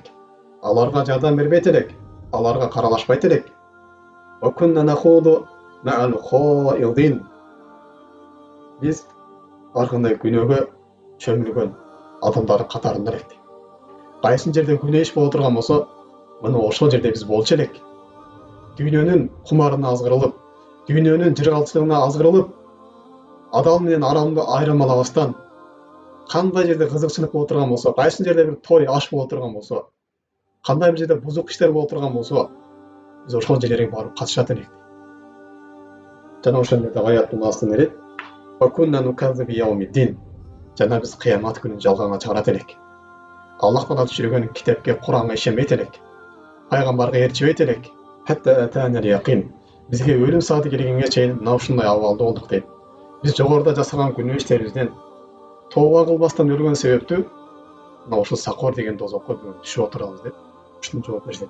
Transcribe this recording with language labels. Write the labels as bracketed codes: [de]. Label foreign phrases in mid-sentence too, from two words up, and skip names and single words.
[ky] Аларға жардам бербей елек, аларға қаралашпай елек. [ar] وكنا نخوض مع الخائضين. [ky] Біз арқандай күнөөгө чөмүлгөн адамдары қатарында элек. Кайсын жерде күнөө иш боло турган болсо, мына ошол жерде биз болчу элек. Дүйнөнүн кумарына азгырылып, дүйнөнүн жыргалчылыгына азгырылып, адал менен арамды айырмалабастан, кандай жерде кызыкчылык боло турган болсо, кайсын жерде бир той аш боло турган болсо, кандай бир жерде бузук иштер боло турган болсо, биз ошол жерлерге барып катышат элек. Жана ошол жерде аяттын астына берет: [ar] "وكنا نكذب بيوم الدين." [ky] Жана биз кыямат күнүн жалганга чыгарат элек. Аллах Тағала түшүргөн китепке, Куранга ишенбейт элек. Пайгамбарга ээрчибейт элек. [ar] حتى أتانا اليقين. [ky] Бизге өлүм сааты келгенге чейин мына ушундай абалда болдук дейт. Биз жогоруда жасаган күнөө иштерибизден тооба кылбастан өлгөн себептүү мына ушул Сақор деген дозокко бүгүн түшүп отурабыз деп ушуну жооп беришет.